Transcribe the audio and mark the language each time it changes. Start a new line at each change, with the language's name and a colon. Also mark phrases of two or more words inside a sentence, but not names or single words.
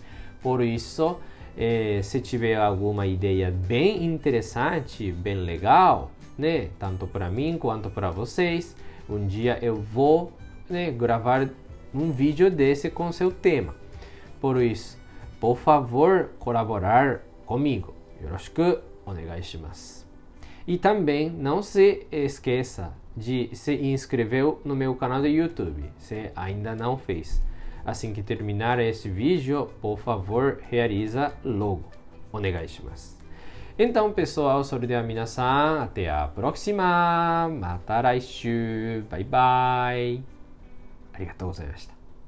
Portuguese: Por isso, se tiver alguma ideia bem interessante, bem legal, né? Tanto para mim quanto para vocês, um dia eu vou, né, gravar um vídeo desse com seu tema. Por isso, por favor, colaborar comigo.
Japanese: よろしくお願いします.
Portuguese: E também não se esqueça de se inscrever no meu canal do YouTube, se ainda não fez. Assim que terminar este vídeo, por favor, realiza logo.
Japanese: お願いします.
Portuguese: Então, pessoal,
Japanese: それでは皆さん、
Portuguese: até a próxima.
Japanese: また来週。バイバイ。ありがとうございました。